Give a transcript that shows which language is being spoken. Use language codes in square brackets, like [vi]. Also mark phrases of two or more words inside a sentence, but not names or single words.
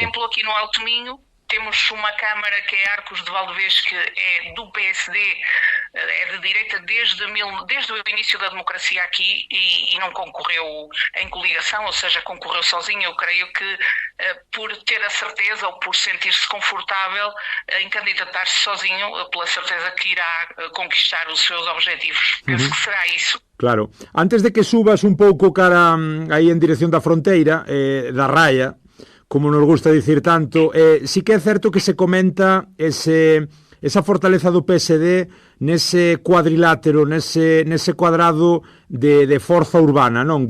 [pt] exemplo aqui no Alto Minho. Temos uma Câmara que é Arcos de Valdevez, que é do PSD, é de direita desde o início da democracia aqui e não concorreu em coligação, ou seja, concorreu sozinho. Eu creio que por ter a certeza ou por sentir-se confortável em candidatar-se sozinho, pela certeza que irá conquistar os seus objetivos. Penso que será isso. Claro. [gl] Antes de que subas un pouco cara aí en dirección da fronteira, da raya, como nos gusta dicir tanto, sí que é certo que se comenta esa fortaleza do PSD nese cuadrilátero, nese cuadrado de forza urbana, non?